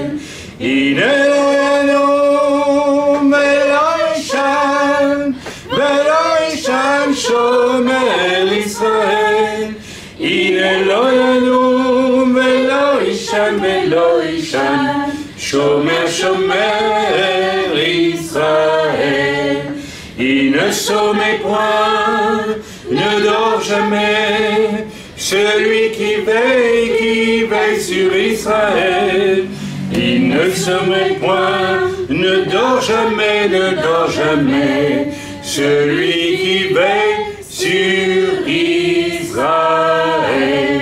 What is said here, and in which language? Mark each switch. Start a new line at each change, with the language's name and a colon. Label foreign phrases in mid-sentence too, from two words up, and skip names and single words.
Hebrew: הנה לא ינום ולא יישן ולא יישן, שומר ישראל. הנה לא ינום ולא יישן ולא יישן, שומר שומר Israël.
French: Il ne sommeille point, ne dort jamais, celui qui veille sur Israël. Il ne sommeille point, ne dort jamais, celui qui veille sur Israël.